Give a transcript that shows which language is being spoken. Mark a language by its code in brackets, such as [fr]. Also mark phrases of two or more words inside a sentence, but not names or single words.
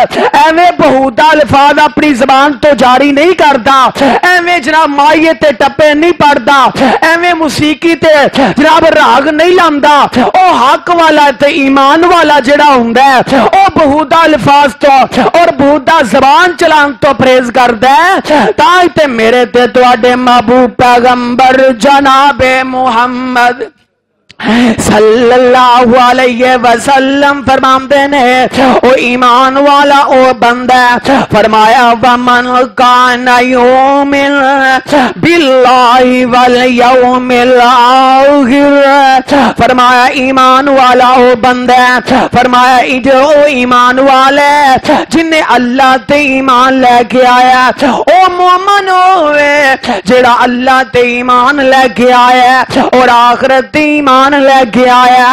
[pa] ایویں بہتا الفاظ اپنی زبان توں جاری نہیں کردا، ایویں جناب ماہیے تے ٹپے نہیں پڑھدا، ایویں موسیقی تے جناب راگ نہیں لاندا. او حق والا تے ایمان والا جیہڑا ہوندا ہے او بہتا الفاظ توں اور بہتا زبان چلان توں پرہیز کردا ہے. تاں تے میرے تے تہاڈے محبوب پیغمبر جنابِ محمد [ar] صلى الله عليه وسلم [pa] فرماتے نے او ایمان والا او بندہ فرمایا [ar] ومن كان يؤمن بالله واليوم الآخر. [pa] فرمایا ایمان والا او بندہ فرمایا جو ایمان والے جنہیں اللہ تے ایمان لیکے آیا او مومن ہووے جیہڑا اللہ تے ایمان لیکے آیا اور آخرت تے ایمان لیکے آیا.